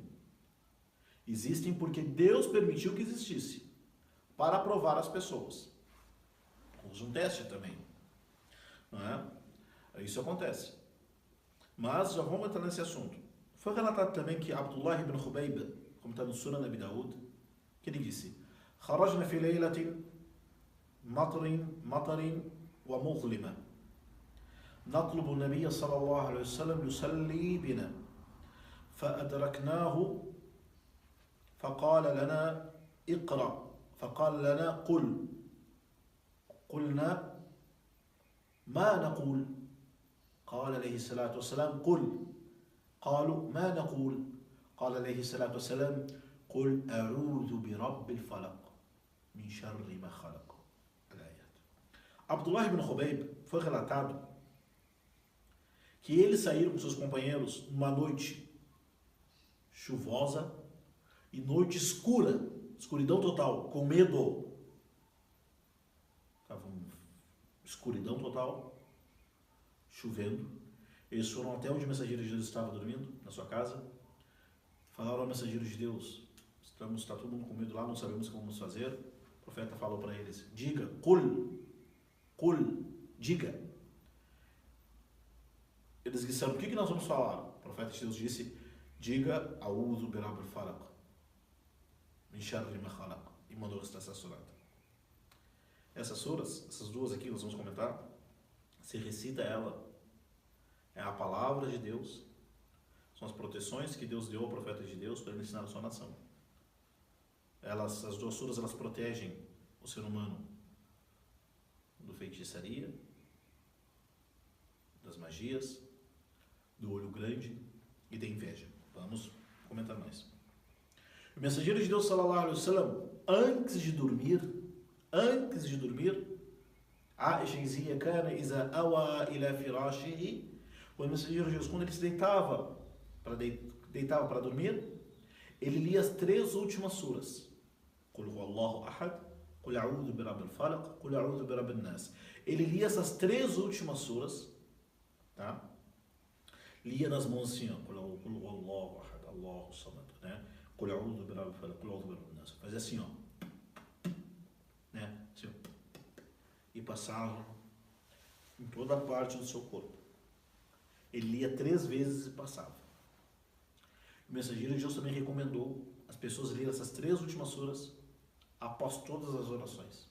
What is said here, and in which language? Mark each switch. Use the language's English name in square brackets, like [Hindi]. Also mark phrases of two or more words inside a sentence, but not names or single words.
[Portuguese] Existem porque Deus permitiu que existisse, para provar as pessoas. Usa um teste também, não é? Isso acontece. Mas já vamos entrar nesse assunto. Foi relatado também que Abdullah ibn Khubayb, como está no Sunan Abi Daud, que ele disse: [Arabic] خرجنا في ليلة مطر ومظلمة نطلب النبي صلى الله عليه وسلم يصلي بنا فأدركناه فقال لنا اقرأ فقال لنا قل قلنا ما نقول قال عليه الصلاة والسلام قل قالوا ما نقول قال عليه الصلاة والسلام قل أعوذ برب الفلق من شر ما خلق. [Portuguese] Abdullah ibn Khubayb foi relatado que eles saíram com seus companheiros numa noite chuvosa e noite escura, escuridão total, com medo. Estava escuridão total, chovendo. Eles foram até onde o mensageiro de Deus estava dormindo, na sua casa. Falaram ao mensageiro de Deus: está todo mundo com medo lá, não sabemos o que vamos fazer. O profeta falou para eles: diga, Qul, diga. Eles disseram: o que nós vamos falar? O profeta de Deus disse: diga, [Arabic] أعوذ برب الفلق من شر ما خلق. [Portuguese] E mandou recitar essa surata. Essas suras, essas duas aqui, nós vamos comentar. Se recita ela, é a palavra de Deus, são as proteções que Deus deu ao profeta de Deus para ele ensinar a sua nação. As duas suras, elas protegem o ser humano do feitiçaria, das magias, do olho grande e da inveja. Vamos comentar mais. O mensageiro de Deus, [Arabic] صلى الله عليه وسلم, [Portuguese] antes de dormir, [Arabic] Aisha dizia: كان إذا أوى إلى فراشه. [Portuguese] O mensageiro de Deus, quando ele se deitava para dormir, ele lia as 3 últimas suras. [Arabic] قل هو الله أحد، قل أعوذ برب الفلق، قل أعوذ برب الناس. [Portuguese] Ele lia essas 3 últimas suras, tá? Lia nas mãos assim, ó, [Arabic] قل هو الله أحد، الله الصمد, né? قل أعوذ برب الفلق، قل أعوذ برب الناس. [Portuguese] Fazia assim, ó, né? Assim, ó. E passava em toda a parte do seu corpo. Ele lia 3 vezes e passava. O mensageiro de Deus também recomendou as pessoas lerem essas 3 últimas suras após todas as orações.